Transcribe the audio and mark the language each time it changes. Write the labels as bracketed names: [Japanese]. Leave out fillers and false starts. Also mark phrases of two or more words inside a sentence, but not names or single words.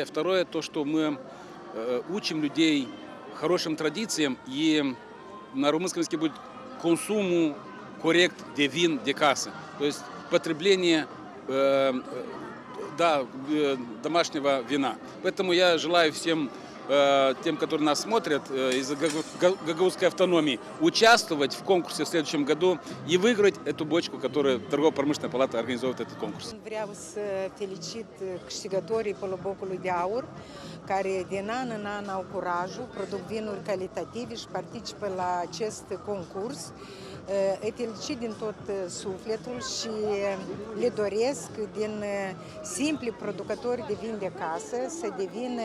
[Russian] Второе, то, что мы учим людей хорошим традициям, и на румынском языке будет [Romanian] consumu corect de vin de casă, [Russian] то есть потребление домашнего вина. Поэтому я желаю всем тем, которые нас смотрят из Гагаузской автономии, участвовать в конкурсе в следующем году и выиграть эту бочку, которую торгово-промышленная палата организует этот конкurs. [Romanian] Vreau să felicit câștigătorii Polobocului de Aur, care din an în an au curajul, produc vinuri calitative și participă la acest concurs. Îi felicit din tot sufletul și le doresc din simpli producători de vin de casă să devină